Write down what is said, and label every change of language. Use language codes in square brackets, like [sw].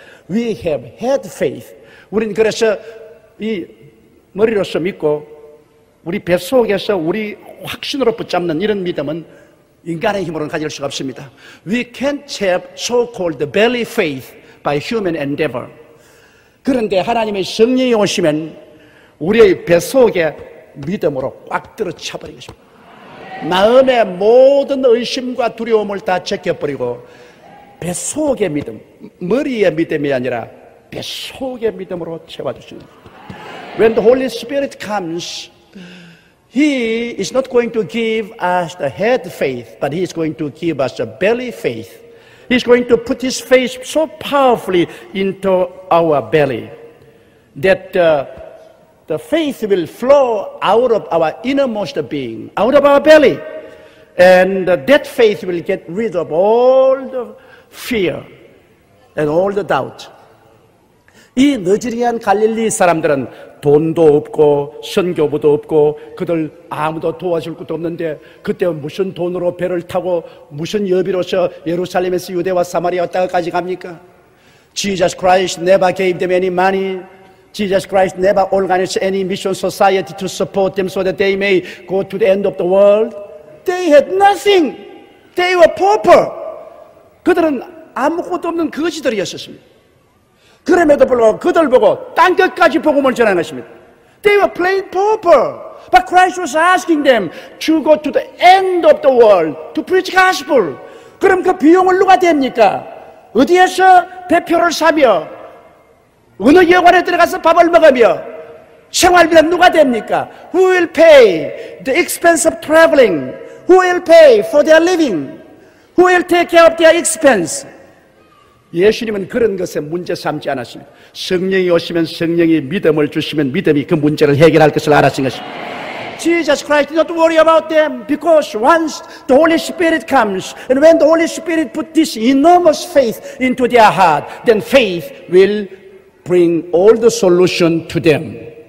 [en] We have head faith. [ko] 우리는 그래서 이 머리로서 믿고 우리 뱃속에서 우리 확신으로 붙잡는 이런 믿음은 인간의 힘으로는 가질 수가 없습니다. [en] We can't have so-called belly faith by human endeavor. [ko] 그런데 하나님의 성령이 오시면 우리의 뱃속에 믿음으로 꽉 들어차버린 것입니다. 마음의 모든 의심과 두려움을 다 제껴버리고 뱃속의 믿음, 머리의 믿음이 아니라 뱃속의 믿음으로 채워주시는 거예요. [en] When the Holy Spirit comes, He is not going to give us the head faith, but He is going to give us a belly faith. He is going to put His faith so powerfully into our belly that the faith will flow out of our innermost being, out of our belly. And that faith will get rid of all the fear and all the doubt. [ko] 이 너지리한 갈릴리 사람들은 돈도 없고 선교부도 없고 그들 아무도 도와줄 것도 없는데 그때 무슨 돈으로 배를 타고 무슨 여비로서 예루살렘에서 유대와 사마리아 땅까지 갑니까? [en] Jesus Christ never gave them any money. Jesus Christ never organized any mission society to support them so that they may go to the end of the world. They had nothing. They were pauper. [ko] 그들은 아무것도 없는 거지들이었습니다. 그럼에도 불구하고 그들 보고 땅 끝까지 복음을 전하는 것입니다. [en] They were plain pauper. But Christ was asking them to go to the end of the world to preach gospel. [ko] 그럼 그 비용을 누가 댑니까? 어디에서 배표를 사며 어느 여관에 들어가서 밥을 먹으며 생활비는 누가 댑니까? [en] Who will pay the expense of traveling? Who will pay for their living? Who will take care of their expense? [ko] 예수님은 그런 것에 문제 삼지 않았습니다. 성령이 오시면 성령이 믿음을 주시면 믿음이 그 문제를 해결할 것을 알았은 것입니다. [en] Jesus Christ did not worry about them because once the Holy Spirit comes and when the Holy Spirit put this enormous faith into their heart, then faith will bring all the solution to them.